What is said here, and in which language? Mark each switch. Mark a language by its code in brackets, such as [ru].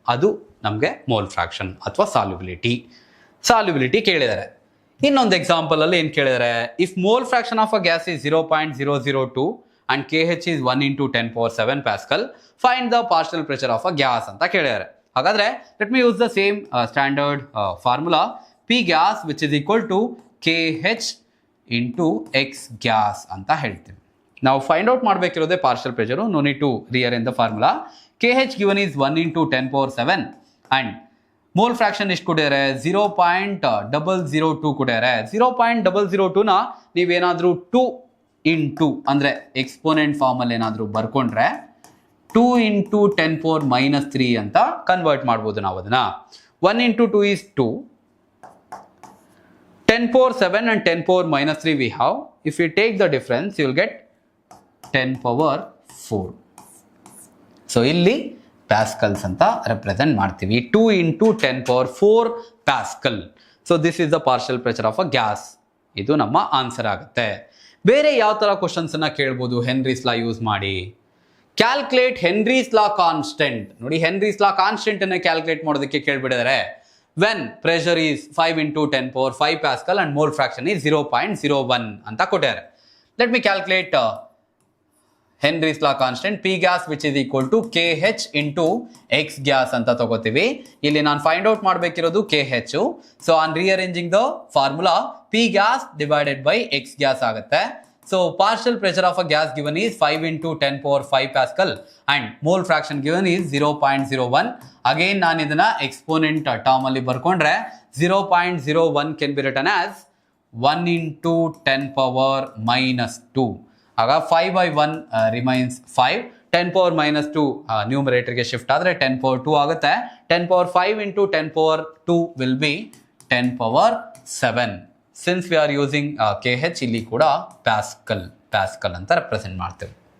[kn] ಅದು ನಮಗೆ mole fraction ಅಥವಾ ಸಾಲ್ಯುಬಿಲಿಟಿ ಕೇಳಿದ್ದಾರೆ. ಇನ್ನೊಂದು ಎಕ್ಸಾಂಪಲ್ ಅಲ್ಲಿ ಏನ್ ಕೇಳಿದರೆ, [en] if mole fraction of a gas is 0.002 and KH is 1 into 10 power 7 Pascal, find the partial pressure of a gas [kn] ಅಂತ ಕೇಳಿದ್ದಾರೆ. [en] ಹಾಗಾದ್ರೆ let me use the same standard formula, P gas which is equal to KH into X gas [kn] ಅಂತ ಹೇಳ್ತೀವಿ. ನಾವು find out ಮಾಡಬೇಕಿರೋದೇ partial pressure. [en] No need to rearrange the formula. KH given is 1 into 10 power 7 and mole fraction [kn] ಎಷ್ಟು ಕೊಟ್ಟಿದ್ದಾರೆ? 0.002 ಕೊಟ್ಟಿದ್ದಾರೆ. 0.002 ನ ನೀವೇನಾದ್ರೂ 2 into ಅಂದ್ರೆ exponent form ಅಲ್ಲಿ ಏನಾದ್ರೂ ಬರ್ಕೊಂಡ್ರೆ 2 into 10 power -3 ಅಂತ ಕನ್ವರ್ಟ್ ಮಾಡ್ಬೋದು ನಾವು ಅದನ್ನ. [en] 1 into 2 is 2, 10 power 7 and 10 power -3 we have. If you take the difference you will get 10 power 4. [kn] So ಇಲ್ಲಿ ಪ್ಯಾಸ್ಕಲ್ಸ್ ಅಂತ ರೆಪ್ರೆಸೆಂಟ್ ಮಾಡ್ತೀವಿ. 2 into 10 power 4 pascal. [en] So this is the partial pressure of a gas. [kn] ಇದು ನಮ್ಮ answer ಆಗುತ್ತೆ. ಬೇರೆ ಯಾವ ತರ questions ಅನ್ನ ಕೇಳ್ಬೋದು ಹೆನ್ರೀಸ್ ಲಾ ಯೂಸ್ ಮಾಡಿ? [en] Calculate Henry's law constant. [kn] ನೋಡಿ, ಹೆನ್ರೀಸ್ ಲಾ ಕಾನ್ಸ್ಟೆಂಟ್ ಅನ್ನ ಕ್ಯಾಲ್ಕುಲೇಟ್ ಮಾಡೋದಕ್ಕೆ ಕೇಳ್ಬಿಟ್ಟಿದ್ದಾರೆ. [en] when pressure is 5 into 10 power 5 Pascal and mole fraction is 0.01 [kn] ಅಂತ ಕೊಟ್ಟಿದ್ದಾರೆ. [en] let me calculate Henry's law constant P gas which is equal to K H into X gas [kn] ಅಂತ ತಗೋತೀವಿ. ಇಲ್ಲಿ ನಾನು find out ಮಾಡಬೇಕಿರೋದು K H. [en] so on rearranging the formula P gas divided by X gas [kn] ಆಗುತ್ತೆ. [en] So partial pressure of a gas given is 5 into 10 power 5 Pascal and mole fraction given is 0.01. Again [kn] ನಾನು ಇದನ್ನ [en] exponent term [kn] ಅಲ್ಲಿ ಬರ್ಕೊಂಡ್ರೆ [en] 0.01 can be written as 1 into 10 power minus 2. ಆಗ 5 by 1 remains 5. 10 power minus 2 numerator ಗೆ shift ಆದರೆ 10 power 2 ಆಗುತ್ತೆ. 10 power 5 into 10 power 2 will be 10 power 7. Since we are using K H ಇಲ್ಲಿ ಕೂಡ pascal ಅಂತ represent ಮಾಡ್ತೇವೆ.